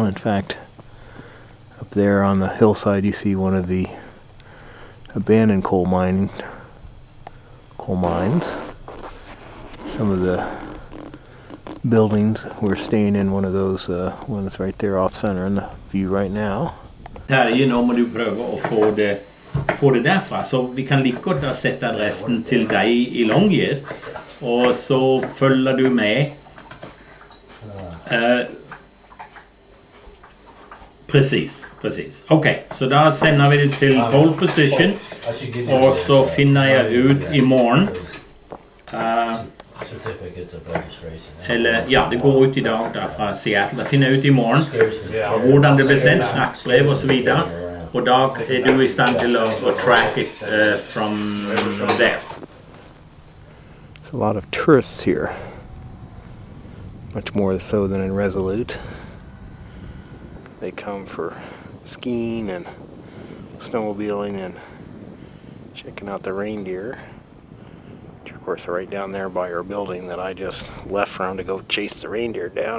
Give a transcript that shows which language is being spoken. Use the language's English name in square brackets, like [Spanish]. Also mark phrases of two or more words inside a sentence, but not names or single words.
[English] In fact, up there on the hillside you see one of the abandoned coal mines. Some of the buildings, we're staying in one of those ones right there off center in the view right now. [Norwegian] Nå må du prøve å få det derfra, så vi kan like godt da sette adressen til deg i Longyear, og så følger du med. Precis. Ok, så da sender vi det til pole position, og så finner jeg ut i morgen. Eller, ja, det går ut i dag da fra Seattle. Da finner jeg ut i morgen hvordan det blir sendt, snakkbrev og så videre. Og da du i stand til å [English] track it from there. There's a lot of tourists here. Much more so than in Resolute. They come for skiing and snowmobiling and checking out the reindeer, which of course are right down there by our building that I just left from to go chase the reindeer down.